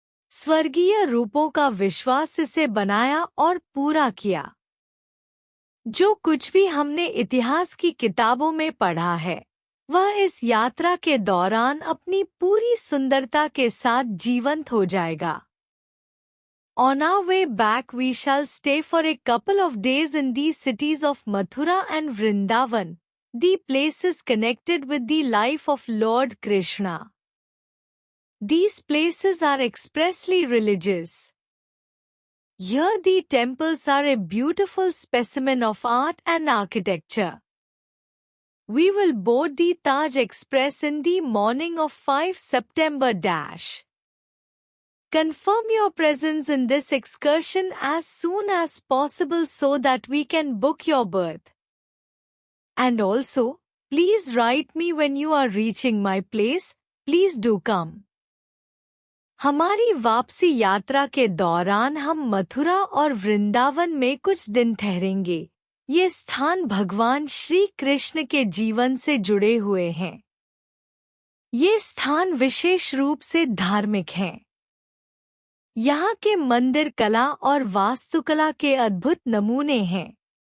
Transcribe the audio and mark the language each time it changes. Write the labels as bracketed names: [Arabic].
[Hindi] स्वर्गीय रूपों का विश्वास इसे बनाया और पूरा किया। जो कुछ भी हमने इतिहास की किताबों में पढ़ा है वह इस यात्रा के दौरान अपनी पूरी सुंदरता के साथ जीवंत हो जाएगा। [English] On our way back we shall stay for a couple of days in the cities of Mathura and Vrindavan, the places connected with the life of Lord Krishna. These places are expressly religious. Here the temples are a beautiful specimen of art and architecture. We will board the Taj Express in the morning of 5 September. Confirm your presence in this excursion as soon as possible so that we can book your berth. And also, please write me when you are reaching my place. Please do come. [Hindi] हमारी वापसी यात्रा के दौरान हम मथुरा और वृंदावन में कुछ दिन ठहरेंगे। ये स्थान भगवान श्री कृष्ण के जीवन से जुड़े हुए हैं। ये स्थान विशेष रूप से धार्मिक हैं। यहाँ के मंदिर कला और वास्तुकला के अद्भुत नमूने हैं।